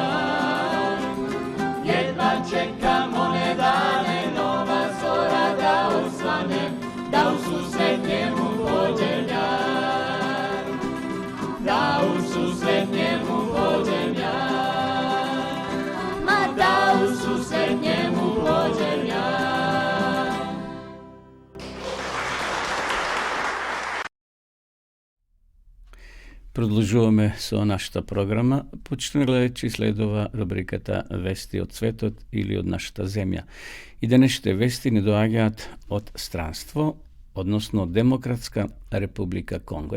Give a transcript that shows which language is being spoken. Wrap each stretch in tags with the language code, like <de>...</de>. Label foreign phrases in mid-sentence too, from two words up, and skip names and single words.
<sr>Jedva čekam one dane, nova zora da osvane, da u susret njemu pođem ja. Da u susret njemu pođem ja. Ma da u susret njemu pođem ja.</sr> <mk>Продолжуваме со нашата програма. Почитани гледачи, следува рубриката Вести од светот или од нашата земја. И денешните вести не доаѓаат од странство, односно Демократска република Конго.</mk>